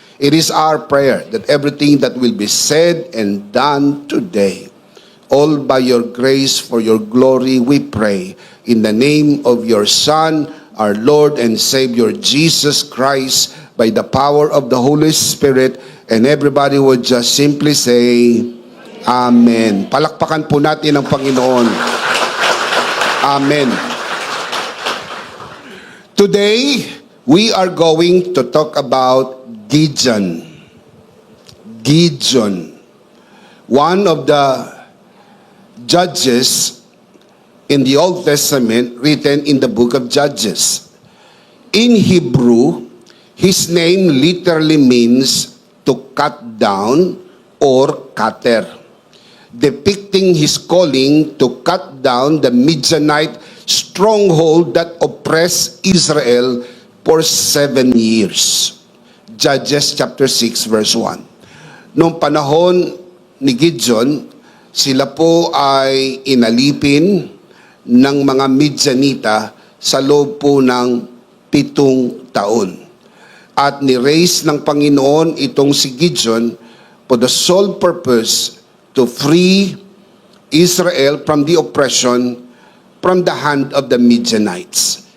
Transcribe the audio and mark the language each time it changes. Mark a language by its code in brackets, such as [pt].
[en] It is our prayer that everything that will be said and done today, all by your grace, for your glory, we pray. In the name of your Son, our Lord and Savior, Jesus Christ, by the power of the Holy Spirit, and everybody would just simply say, Amen. [tl] Palakpakan po natin ang Panginoon. [en] Amen. Today, we are going to talk about Gideon. Gideon. One of the judges in the Old Testament, written in the book of Judges. In Hebrew, his name literally means to cut down or cutter, depicting his calling to cut down the Midianite stronghold that oppressed Israel for 7 years. Judges chapter 6 verse 1. [tl] Noong panahon ni Gideon, sila po ay inalipin ng mga Midianita sa loob po ng 7 taon. At ni-raise ng Panginoon itong si Gideon [en] for the sole purpose to free Israel from the oppression from the hand of the Midianites.